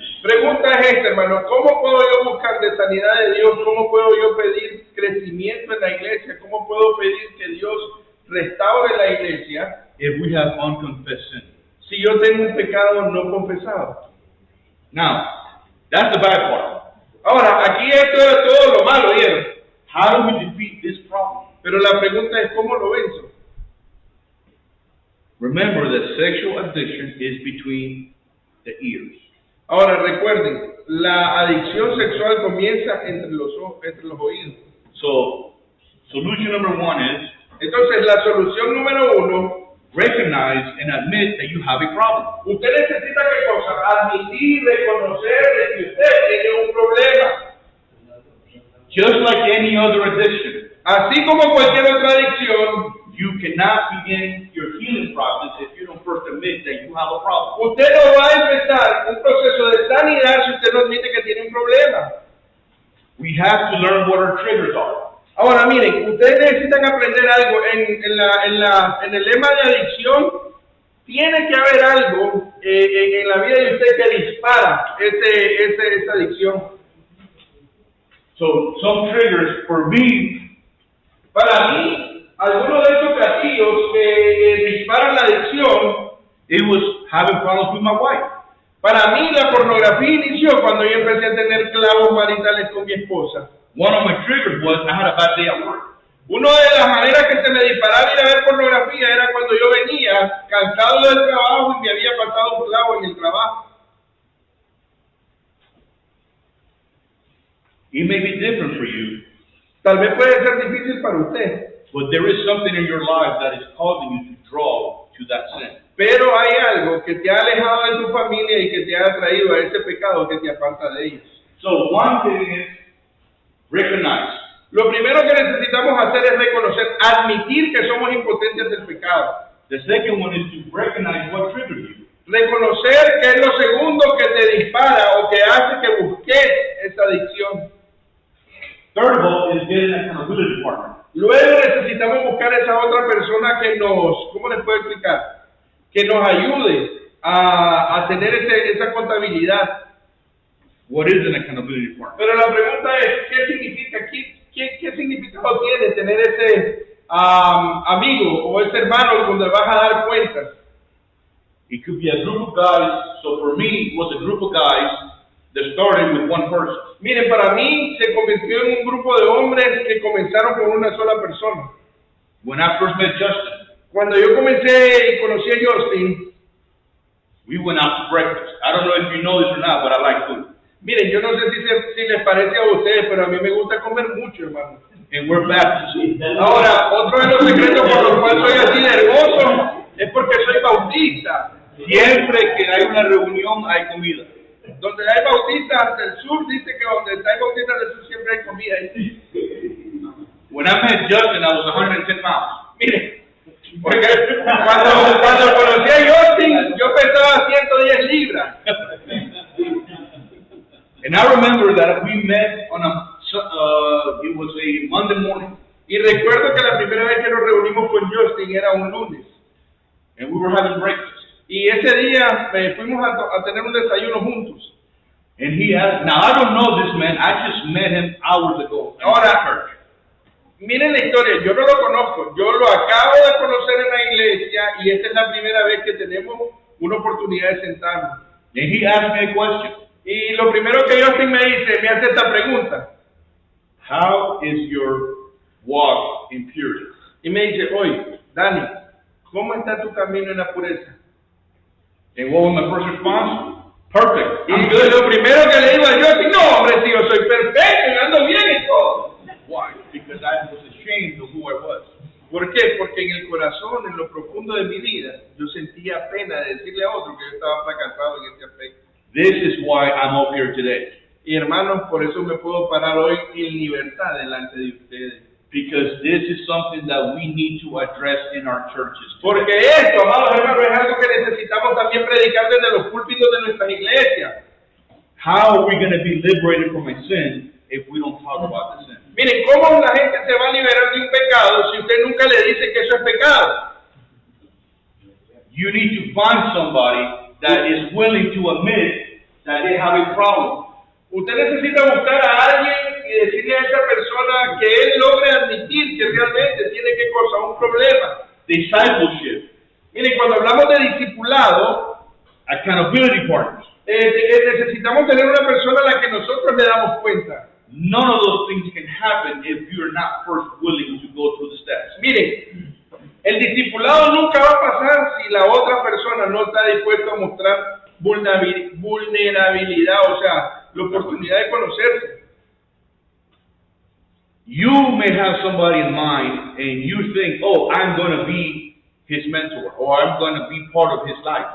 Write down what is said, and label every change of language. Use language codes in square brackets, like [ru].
[es] Pregunta es esta, hermano, ¿cómo puedo yo buscar de sanidad de Dios? ¿Cómo puedo yo pedir crecimiento en la iglesia? ¿Cómo puedo pedir que Dios restaure la iglesia [en] If we have unconfessed sin. [es] si yo tengo un pecado no confesado? [en] Now, that's the bad part. [es] Ahora, aquí esto es todo lo malo, ¿vieron? [en] How do we defeat this problem? [es] Pero la pregunta es, ¿cómo lo venzo? [en] Remember that sexual addiction is between the ears. [es] Ahora, recuerden, la adicción sexual comienza entre los oídos. [en] So, solution number one is [es] Entonces, la solución número 1, [en] recognize and admit that you have a problem. [es] usted necesita ¿qué cosa? Admitir, reconocer de que usted tiene un problema. [en] Just like any other addiction, [es] Así como cualquier otra adicción, [en] you cannot begin your healing process if you don't first admit that you have a problem. [es] usted no va a empezar un proceso de sanidad si usted no admite que tiene un problema. [en] We have to learn what our triggers are. [es] Ahora, miren, ustedes necesitan aprender algo. En el lema de adicción, tiene que haber algo en la vida de usted que dispara esa adicción. [en] So, some triggers for me, [es] Para mí, algunos de estos gatillos que disparan la adicción, [en] it was having problems with my wife. [es] Para mí la pornografía inició cuando yo empecé a tener clavos maritales con mi esposa. [en] One of my triggers was I had a bad day at work. [es] Una de las maneras que se me disparaba ir a ver pornografía era cuando yo venía cansado del trabajo y me había pasado un clavo en el trabajo. [en] It may be different for you, [es] Tal vez puede ser difícil para usted, [en] but there is something in your life that is causing you to draw to that sin. [es] pero hay algo que te ha alejado de tu familia y que te ha atraído a ese pecado que te aparta de ellos. [en] So one thing is recognize. [es] Lo primero que necesitamos hacer es reconocer, admitir que somos impotentes del pecado. [en] The second one is to recognize what triggered you. [es] Reconocer que es lo segundo que te dispara o que hace que busques esa adicción. Third of all is get an accountability partner. Luego necesitamos buscar esa otra persona que nos, ¿cómo les puedo explicar? Que nos ayude a tener esa contabilidad. [en] What is an accountability partner? [es] Pero la pregunta es, ¿qué significa? ¿Qué significado tiene tener ese amigo o ese hermano donde vas a dar cuentas? [en] It could be a group of guys. So for me, it was a group of guys that started with one person. [es] Miren, para mí se convirtió en un grupo de hombres que comenzaron con una sola persona. [en] When I first met Justin, [es] Cuando yo comencé y conocí a Justin, [en] we went out to breakfast. I don't know if you know this or not, but I like food. [es] miren, yo no sé si les parece a ustedes, pero a mí me gusta comer mucho, hermano. [en] And we're Baptists. [es] Ahora, otro de los secretos por los cuales soy así de hermoso es porque soy bautista. Siempre que hay una reunión hay comida. Donde hay bautistas del sur, dice que donde hay bautistas del sur siempre hay comida. [en] When I met Justin, I was 110 pounds. [es] Mire, porque cuando conocí a Justin, yo pesaba 110 libras. [en] And I remember that we met on it was a Monday morning. [es] Y recuerdo que la primera vez que nos reunimos con Justin era un lunes. [en] And we were having breakfast. [es] Y ese día fuimos a tener un desayuno juntos. [en] And he asked, now I don't know this man, I just met him hours ago. [es] Ahora, miren la historia, yo no lo conozco, yo lo acabo de conocer en la iglesia y esta es la primera vez que tenemos una oportunidad de sentarnos. [en] And he asked me a question. [es] Y lo primero que Justin me hace esta pregunta. [en] How is your walk in purity? [es] Y me dice, oye, Dani, ¿cómo está tu camino en la pureza? [en] And what was my first response? Perfect. [es] Y lo primero que le digo a Justin, no hombre, si yo soy perfecto, yo ando bien y todo. [en] Why? Because I was ashamed of who I was. [es] ¿Por qué? Porque en el corazón, en lo profundo de mi vida, yo sentía pena de decirle a otro que yo estaba fracasado en ese aspecto. [en] This is why I'm up here today. [es] Y hermanos, por eso me puedo parar hoy en libertad delante de ustedes. [en] Because this is something that we need to address in our churches. [es] Porque esto, amados hermanos, es algo que necesitamos también predicar desde los púlpitos de nuestras iglesias. [en] How are we going to be liberated from a sin if we don't talk about the sin? [es] Miren, ¿cómo la gente se va a liberar de un pecado si usted nunca le dice que eso es pecado? [en] You need to find somebody that is willing to admit that they have a problem. [es] Usted necesita buscar a alguien y decirle a esa persona que él logre admitir que realmente tiene que cosa, un problema. [en] Discipleship. [es] Miren, cuando hablamos de discipulado, [en] Accountability partners. [es] necesitamos tener una persona a la que nosotros le damos cuenta. [en] None of those things can happen if you're not first willing to go through the steps. [es] Miren, el discipulado nunca va a pasar si la otra persona no está dispuesta a mostrar vulnerabilidad, o sea, la oportunidad de conocerse. [en] You may have somebody in mind and you think, oh, I'm going to be his mentor or I'm going to be part of his life.